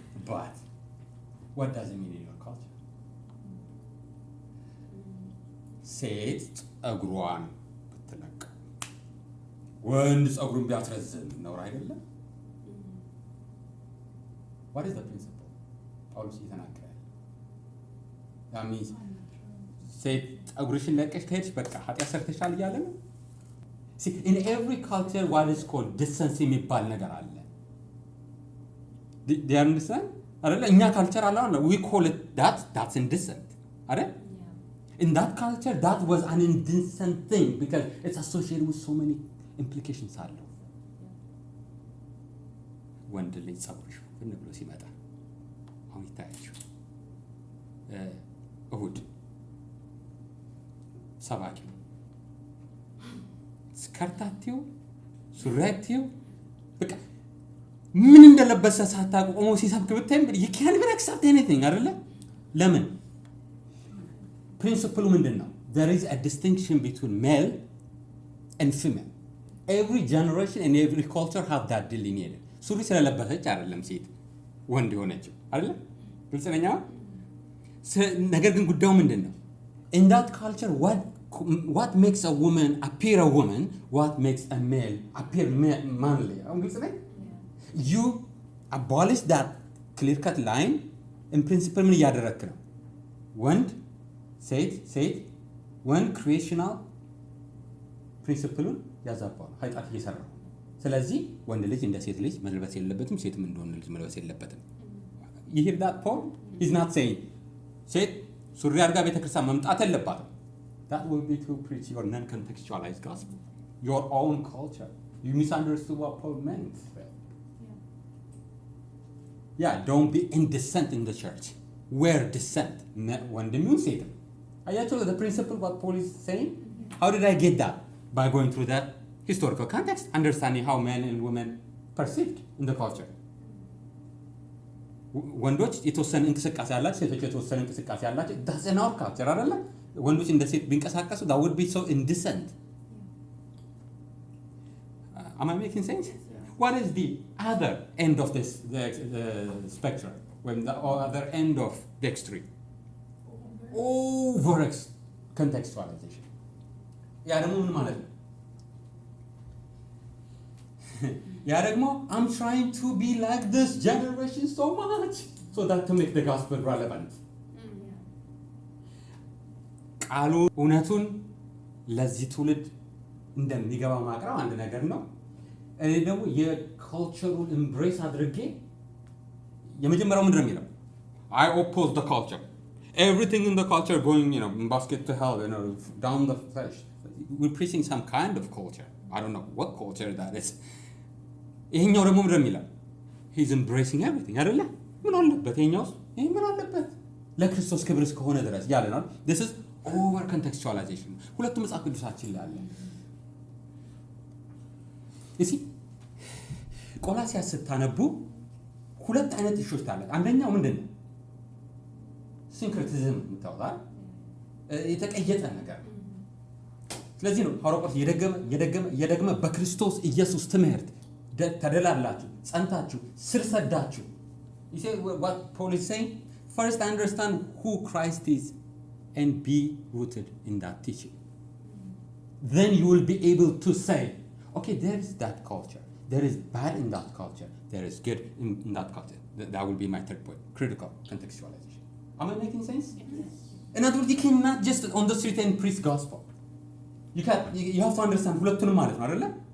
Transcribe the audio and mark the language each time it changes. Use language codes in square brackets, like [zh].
[en] But what does it mean in your culture? [am] ሴት ጸጉሯን ብትለቅ ወንድ ጸጉሩን ቢያስረዝም ነው አይደለም? [en] What is the principle? [am] ጳውሎስ እየተናገረ [en] that means [am] ሴት ጸጉርሽን ለቀሽ ከሄድሽ በቃ ኃጢአት ሰርተሻል እያለ ነው። [en] see in every culture what is called decency [am] የሚባል ነገር አለ። [en] do you understand? [am] አይደል? እኛ ካልቸር አለ [en] we call it that's indecent [am] አይደል? [en] In that culture that was an indecent thing because it's associated with so many implications [am] አለው። ወንድ ልጅ ጸጉርሽ ምን ብሎ ሲመጣ አሁን ይታያችሁ እሁድ ሰባኪ ስከርታቲው ሱራቲው በቃ ምን እንደለበሰ ሳታውቁ ቆሞ ሲሰብክ ብታይም [en] you can't even accept anything [am] አይደለ? ለምን? ፕሪንሲፕሉ ምንድነው? [en] There is a distinction between male and female. Every generation and every culture have that delineated. [am] ሱሪ ስለለበሰች አይደለም ሴት ወንድ ሆነችው አይደለ? ግልጽ ነኝ። ነገር ግን ጉዳዩ ምንድነው? [en] In that culture what what makes a woman appear a woman, what makes a male appear manly. You abolish that clear-cut line. In principle [am] ምን እያደረክ ነው? ወንድ ሴት ወንድ creational principle ያዛባው ኃጢአት እየሰራ ነው። ስለዚህ ወንድ ልጅ እንደ ሴት ልጅ መልበስ የለበትም፣ ሴትም እንደ ወንድ ልጅ መልበስ የለበትም። [en] You hear that Paul? He's not saying [am] ሴት ሱሪ አድርጋ ቤተክርስቲያን መምጣት የለባትም. [en] That will be to preach your non-contextualized gospel, your own culture. You misunderstood what Paul meant. Yeah, don't be indecent in the church. Wear dissent. [am] ወንድም ይሁን ሴትም. አያችሁ [en] the principle what Paul is saying? How did I get that? By going through that historical context, understanding how men and women perceived in the culture. [am] ወንዶች የተወሰነ እንቅስቃሴ ያላቸው ሴቶች የተወሰነ እንቅስቃሴ ያላቸው [en] that's in our culture [am] አይደለ? ወንዶች እንደ ሴት ቢንቀሳቀሱ [en] that would be so indecent. Am I making sense? What is the other end of this the spectrum? When the other end of the extreme? Over-contextualization. [am] ያ ደግሞ ምን ማለት ነው? ያ ደግሞ [en] I'm trying to be like this generation so much so that to make the gospel relevant. [am] ቃሉ እውነቱን ለዚህ ትውልድ እንደሚገባ ማቅረብ አንድ ነገር ነው። እኔ ደግሞ የካልቸሩን embrace አድርጌ የመጀመሪያው ምንድነው የሚለው? [en] I oppose the culture. Everything in the culture going, basket to hell, down the flesh. We're preaching some kind of culture. I don't know what culture that is. [am] ይሄኛው ደግሞ ምንድነው የሚለው? [en] He's embracing everything. [am] አይደለ? ምን አለበት ይሄኛውስ? ይሄ ምን አለበት? ለክርስቶስ ክብር እስከሆነ ድረስ ያለ ነው። [en] This is over-contextualization. [am] ሁለቱም መጽሐፍ ቅዱሳችን ላይ አለ። እሺ ቆላስይስ ስታነቡ ሁለት አይነት እሾች አለ። አንደኛው ምንድነው? ሲንክሬቲዝም የምታወጣው የተቀየጠ ነገር ነው። ስለዚህ ነው ሐዋርያው እየደገመ በክርስቶስ ኢየሱስ ትምህርት ተደላላችሁ ጸንታችሁ ስር ሰዳችሁ. [en] You see what Paul is saying? First understand who Christ is and be rooted in that teaching. Then you will be able to say, okay, there is that culture. There is bad in that culture. There is good in that culture. That will be my third point. Critical contextualization. Am I making sense? Yes. In other words, you cannot just on the street and preach gospel. You have to understand [am] ሁለቱንም ማለት ነው አይደለ?